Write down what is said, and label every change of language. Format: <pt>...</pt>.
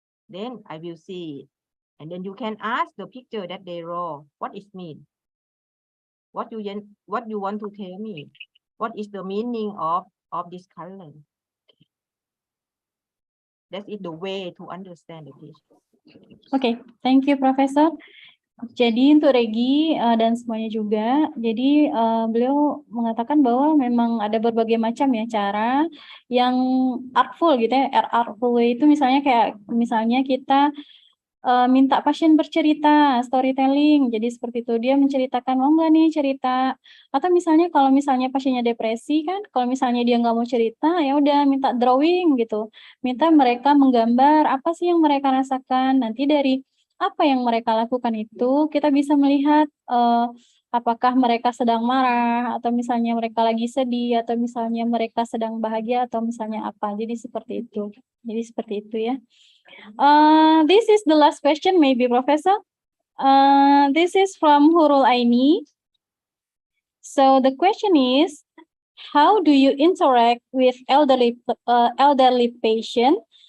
<en>Then I will see it, and then you can ask the picture that they draw, what it mean? What you want to tell me? What is the meaning of this color? Okay. That is the way to understand the patient. Okay, thank you, Professor.</en> <id>Jadi untuk Regi dan semuanya juga, jadi beliau mengatakan bahwa memang ada berbagai macam ya cara yang artful gitu ya. Artful itu misalnya kayak misalnya kita minta pasien bercerita, storytelling. Jadi seperti itu dia menceritakan mau nggak nih cerita. Atau misalnya kalau misalnya pasiennya depresi kan, kalau misalnya dia nggak mau cerita ya udah minta drawing gitu. Minta mereka menggambar apa sih yang mereka rasakan. Nanti dari apa yang mereka lakukan itu kita bisa melihat apakah mereka sedang marah atau misalnya mereka lagi sedih atau misalnya mereka sedang bahagia atau misalnya apa. Jadi seperti itu. Jadi seperti itu ya.</id> <en>This is the last question, maybe, Professor. This is from Hurul Aini. So the question is, how do you interact with elderly patient?</en>